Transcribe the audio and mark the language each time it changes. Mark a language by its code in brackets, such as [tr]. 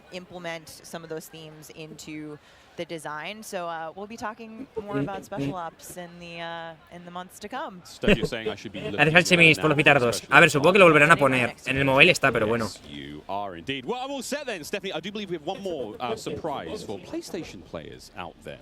[en] Implement some of those themes into the design. So we'll be talking more about special ops in the months to come. Steph, you're saying I should be [es] Gracias al Chemis por los pitardos. A ver, supongo que lo volverán a poner. En el mobile está, pero bueno. [en] Yes, you are indeed. Well, I'm all set then, Stephanie. I do believe we have one more surprise for PlayStation players out there.